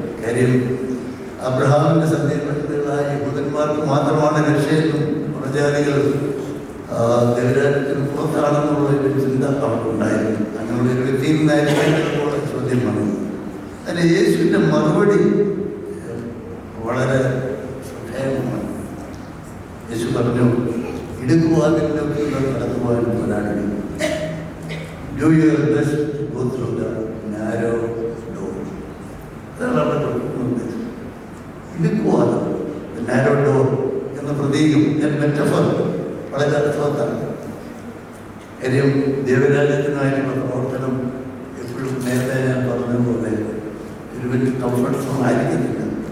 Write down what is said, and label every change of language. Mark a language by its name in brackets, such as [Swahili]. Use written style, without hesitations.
[Malayalam] കാര്യം അബ്രഹാമിന്റെ സന്ദേശങ്ങളായ യഹൂദന്മാർക്ക് മാത്രമാണ് രക്ഷയെന്നും പുറജാതികൾ ദൈവരാജ്യത്തിന് പുറത്താണെന്നുള്ള ഒരു ചിന്ത അവർക്കുണ്ടായിരുന്നു. അങ്ങനെയുള്ള ഒരു വ്യക്തിയിൽ നിന്നായിരിക്കും ചോദ്യം വന്നത്. അതിന് യേശുവിന്റെ മറുപടി വളരെ ശ്രദ്ധേയമാണ്. യേശു പറഞ്ഞു, "ഇടുക്കുവാതിലൊക്കെ കടന്നുപോകാൻ പോരാടി. [English] Do your best to go through the narrow door." [Malayalam] അതാണ് അവിടെ കൊടുക്കുന്നത്. ഇടുക്കുവാദം, നാരോ ഡോർ എന്ന പ്രതീകം, മെറ്റഫർ വളരെ അർത്ഥവത്താണ്. കാര്യം ദൈവരാജ്യത്തിനായിട്ടുള്ള പ്രവർത്തനം എപ്പോഴും നേരത്തെ ഞാൻ പറഞ്ഞതുപോലെ ഒരു വലിയ കംഫർട്ട് സോൺ ആയിരിക്കുന്നില്ല.